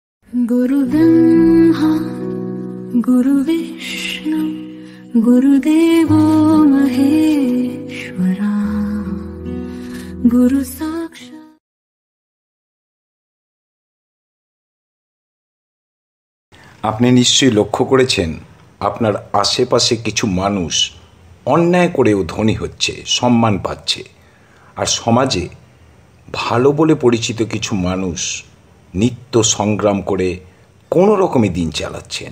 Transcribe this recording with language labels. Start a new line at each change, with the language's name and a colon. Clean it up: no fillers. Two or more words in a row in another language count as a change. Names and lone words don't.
Sanskrit: गुरु ब्रह्मा गुरु विष्णु गुरुदेवो महेश्वरा गुरु साक्षात्।
Bangla: আপনি নিশ্চয়ই লক্ষ্য করেছেন আপনার আশেপাশে কিছু মানুষ অন্যায় করেও ধনী হচ্ছে, সম্মান পাচ্ছে, আর সমাজে ভালো বলে পরিচিত কিছু মানুষ নিত্য সংগ্রাম করে কোনো রকমে দিন চালাচ্ছেন।